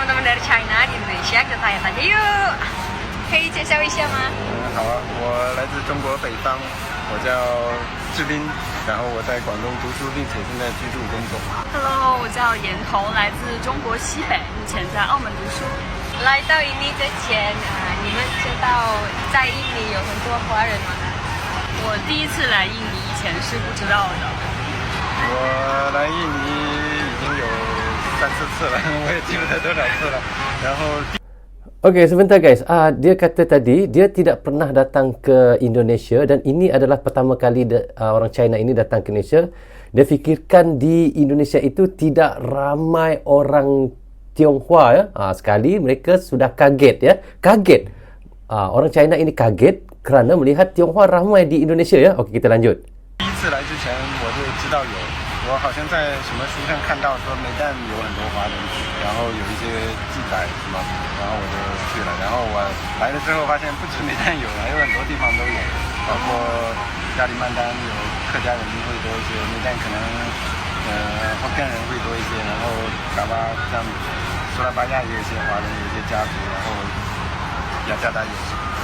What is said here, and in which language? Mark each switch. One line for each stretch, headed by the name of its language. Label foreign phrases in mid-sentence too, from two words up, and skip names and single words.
Indonesian: dari China di Indonesia, kita tanya-tanya yuk.
Chinese: 可以介绍一下吗？好啊，我来自中国北方，我叫志斌，然后我在广东读书，并且现在居住工作。 Hello， 我叫严彤，来自中国西北，目前在澳门读书。来到印尼之前，你们知道在印尼有很多华人吗？我第一次来印尼以前是不知道的。我来印尼已经有3-4次了，我也记不得多少次了。然后。
Malay: Okey, sebentar guys. Dia kata tadi dia tidak pernah datang ke Indonesia dan ini adalah pertama kali orang China ini datang ke Indonesia. Dia fikirkan di Indonesia itu tidak ramai orang Tionghoa ya. Sekali mereka sudah kaget ya. Kaget. Orang China ini kaget kerana melihat Tionghoa ramai di Indonesia ya. Okey, kita lanjut.
Chinese: 第一次来之前我就知道有，我好像在什么书上看到说梅丹有很多华人，然后有一些记载什么，然后我就去了。然后我来了之后发现不止梅丹有，还有很多地方都有，包括加里曼丹有客家人会多一些，梅丹可能福建人会多一些，然后沙巴像苏拉巴亚也有一些华人，有一些家族，然后雅加达也是。